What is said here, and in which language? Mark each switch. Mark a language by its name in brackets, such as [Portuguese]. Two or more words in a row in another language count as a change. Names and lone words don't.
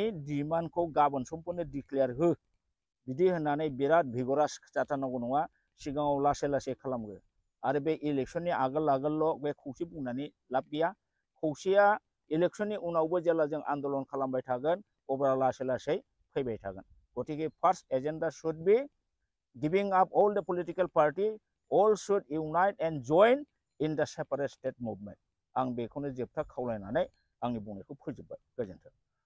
[Bodo] डिमान्डखौ गाबोन समफोरनो डिक्लेयार हो बिदि होननानै बिराद भिगरास जाथारनांगौ नङा सिगाङाव लासै लासै खालामगोन आरो बे इलेक्शननि आगोल बे खौसे बुंनानै लाब गैया खौसेया इलेक्शननि उनावबो जेब्ला जों आन्दलन खालामबाय थागोन अब्ला लासै लासै फैबाय थागोन गतिके [English] first agenda should be giving up all the political party, all should unite and join in the separate state movement. [Bodo] आं बेखौनो जोबथा खावलायनानै आंनि बुंनायखौ फोजोबबाय। गोजोन्थों।